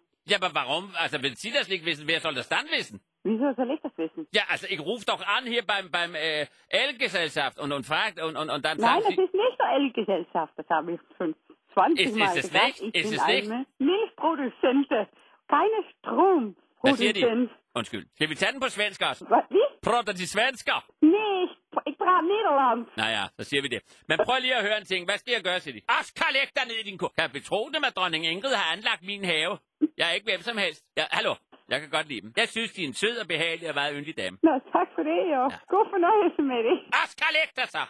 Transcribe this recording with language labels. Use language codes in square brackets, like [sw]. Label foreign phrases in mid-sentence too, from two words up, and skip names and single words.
[de] Ja, aber warum? Also wenn Sie das nicht wissen, wer soll das dann wissen? Wieso soll ich das wissen? Ja, also ich rufe doch an hier beim Elgesellschaft und fragt und dann Nein, sagen das Sie... ist nicht der Elgesellschaft, das habe ich schon 20 Mal Ist es gesagt. nicht? Ich Ist bin es nicht? eine Milchproduzentin, keine Stromproduzent. [da] Undskyld. Skal vi tage den på svensk også? [de] Wie? [da] Prater de svensker? [de] Nee, ich prater Nederlands. Naja, [da] så siger vi det. Men prøv lige at høre en ting. Hvad skal jeg gøre, siger de? Oscar, læg dig ned i din kur. Kan jeg betro dem, at dronning Ingrid har anlagt min have? Jeg er ikke hvem som helst. Ja, hallo. Jeg kan godt lide dem. Jeg synes, de er en sød og behagelig og meget yndig dame. Nå, tak for det, og god fornøjelse med det. Oscar, læg dig så!